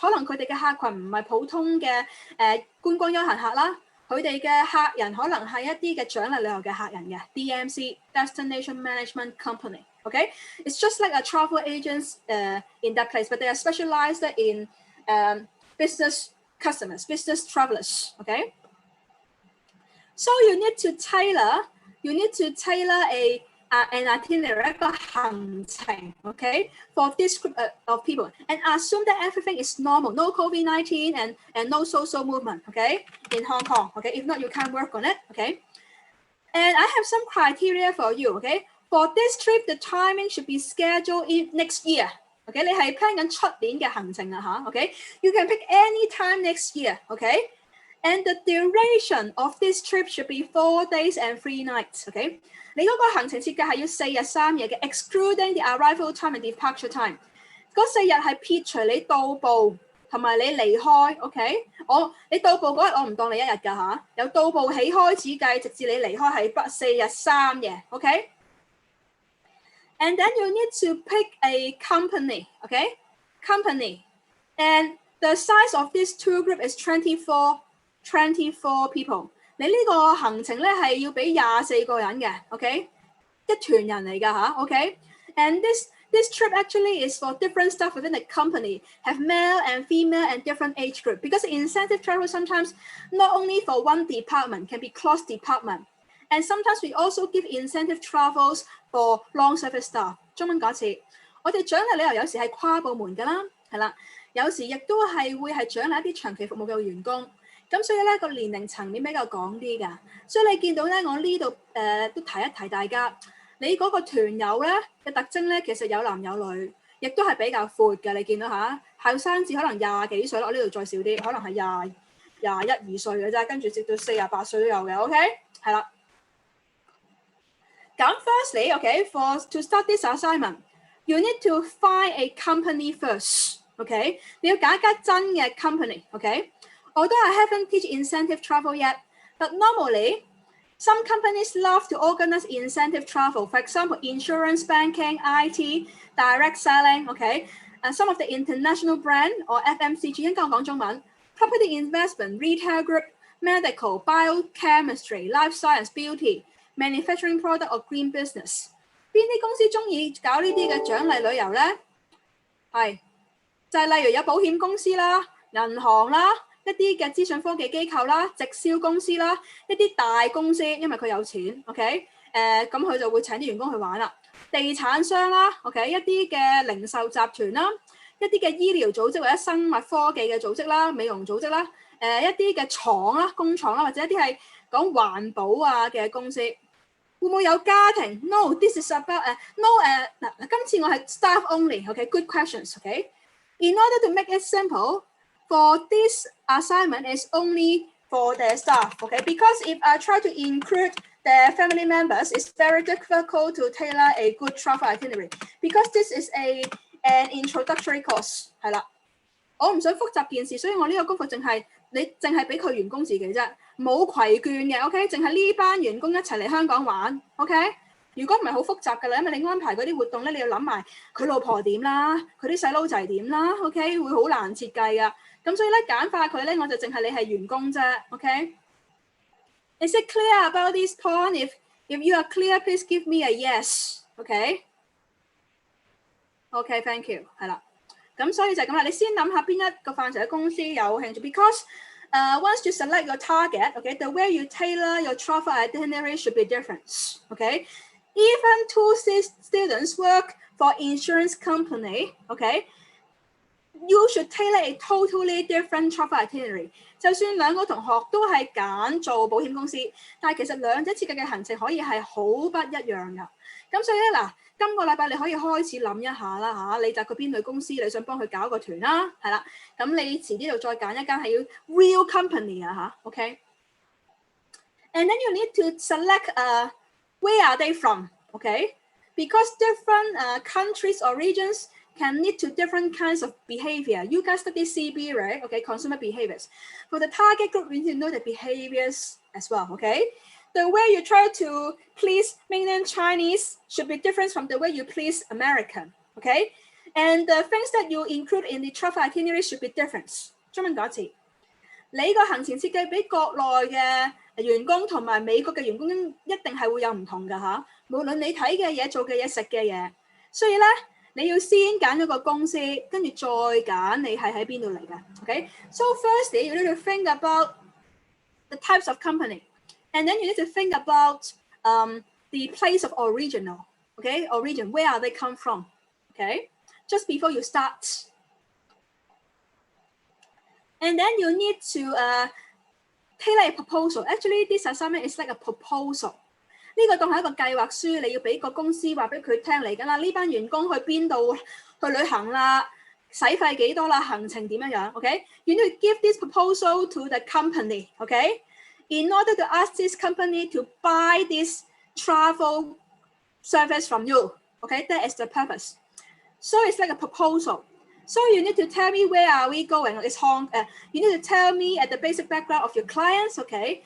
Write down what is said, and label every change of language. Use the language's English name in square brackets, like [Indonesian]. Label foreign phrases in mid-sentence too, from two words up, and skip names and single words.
[Cantonese] 可能佢哋嘅客群唔係普通嘅觀光休閒客啦。佢哋嘅客人可能係一啲嘅獎勵旅遊嘅客人嘅 [English] DMC Destination Management Company. Okay, it's just like a travel agents in that place, but they are specialized in business customers, business travelers. Okay, so you need to tailor an itinerary [Cantonese] 一個行程 [English] ，okay, for this group of people, and assume that everything is normal, no COVID-19 and no social movement, okay, in Hong Kong, okay. If not, you can't work on it, okay. And I have some criteria for you, okay. For this trip, the timing should be scheduled in next year, okay. [Cantonese] 你係 plan 緊出年嘅行程啊嚇 ，okay. [English] You can pick any time next year, okay. And the duration of this trip should be 4 days and 3 nights, okay. [Cantonese] 你嗰個行程設計係要4日3夜嘅 ， [English] excluding the arrival time and departure time。 [Cantonese] 嗰4日係撇除你到埗同埋你離開 ，OK？你到埗嗰日我唔當你1日㗎嚇，由到埗起開始計，直至你離開係4日3夜 ，OK？ [English] And then you need to pick a company, okay? Company, and the size of this tour group is 24 people。 [Cantonese] 你呢個行程咧係要俾24個人嘅 ，OK？一團人嚟㗎嚇 [English] ，OK？And this trip actually is for different staff within the company, have male and female and different age group. Because incentive travel sometimes not only for one department, can be cross department. And sometimes we also give incentive travels for long service staff。 [Cantonese] 中文講次，我哋獎勵旅遊有時係跨部門㗎啦，係啦，有時亦都係會係獎勵一啲長期服務嘅員工。咁所以咧個年齡層面比較廣啲㗎，所以你見到咧我呢度都提一提大家，你嗰個團友咧嘅特徵咧其實有男有女，亦都係比較闊嘅。你見到嚇後生至可能20幾歲啦，我呢度再少啲，可能係 21、22歲嘅啫，跟住直到48歲都有嘅 ，OK， 係啦。 [English] 咁 firstly, okay, to start this assignment, you need to find a company first, okay? [Cantonese] 你要揀一間真嘅 [English] company, okay? Although I haven't teach incentive travel yet, but normally, some companies love to organize incentive travel. For example, insurance, banking, IT, direct selling, okay? And some of the international brand or FMCG, [Cantonese] 應該我講中文 [English] property investment, retail group, medical, biochemistry, life science, beauty, manufacturing product or green business. [Cantonese] 邊啲公司中意搞呢啲嘅獎勵旅遊咧？係就係例如有保險公司啦、銀行啦、一啲嘅資訊科技機構啦、直銷公司啦、一啲大公司，因為佢有錢 ，OK， 咁佢就會請啲員工去玩啦。地產商啦 ，OK， 一啲嘅零售集團啦，一啲嘅醫療組織或者生物科技嘅組織啦、美容組織啦，一啲嘅廠啦、工廠啦，或者一啲係講環保啊嘅公司。會唔會有家庭 [English] ？No, this is about no [Cantonese] 嗱，今次我係 [English] staff only，OK，good questions，OK。In order to make it simple, for this assignment is only for the staff，OK。Because if I try to include the family members, it's very difficult to tailor a good travel itinerary. Because this is an introductory course， [Cantonese] 係啦。我唔想複雜件事，所以我呢個功課淨係俾佢員工自己啫。冇攜眷嘅 ，OK， 淨係呢班員工一齊嚟香港玩 ，OK。如果唔係好複雜㗎啦，因為你安排嗰啲活動咧，你要諗埋佢老婆點啦，佢啲細佬仔點啦 ，OK， 會好難設計㗎。咁所以咧簡化佢咧，我就淨係你係員工啫 ，OK。 [English] Is it clear about this point? If you are clear, please give me a yes. OK。OK, thank you。 [Cantonese] 係啦，咁所以就係咁啦。你先諗下邊一個範疇嘅公司有興趣 [English] ，because once you select your target, okay, the way you tailor your travel itinerary should be different, okay? Even two students work for insurance company, okay? You should tailor a totally different travel itinerary. [Cantonese] 就算兩個同學都係揀做保險公司，但係其實兩者設計嘅行程可以係好不一樣㗎。咁所以咧嗱，今個禮拜你可以開始諗一下啦嚇，你就佢邊類公司你想幫佢搞個團啦，係啦。咁你遲啲就再揀一間係要 [English] real company [Cantonese] 啊嚇 ，OK。 [English] And then you need to select where are they from, okay? Because different countries or regions can lead to different kinds of behavior. You guys study CB, right? Okay, consumer behaviors. For the target group, we need to know the behaviors as well, okay? The way you try to please mainland Chinese should be different from the way you please American, okay? And the things that you include in the travel itinerary should be different. [Cantonese] 中文講一次，你個行程設計俾國內嘅員工同埋美國嘅員工一定係會有唔同㗎嚇。無論你睇嘅嘢、做嘅嘢、食嘅嘢，所以咧你要先揀咗個公司，跟住再揀你係喺邊度嚟嘅。Okay? [English] So firstly, you need to think about the types of company, and then you need to think about the place of original. Okay, origin. Where are they come from? Okay, just before you start. And then you need to tailor a proposal. Actually, this assignment is like a proposal. [Cantonese] 呢個當係一個計劃書，你要俾個公司話俾佢聽嚟緊啦。呢班員工去邊度去旅行啦，使費幾多啦，行程點樣樣 ？ [English] OK， you need to give this proposal to the company. OK, in order to ask this company to buy this travel service from you. OK, that is the purpose. So it's like a proposal. So you need to tell me where are we going? You need to tell me at the basic background of your clients, okay?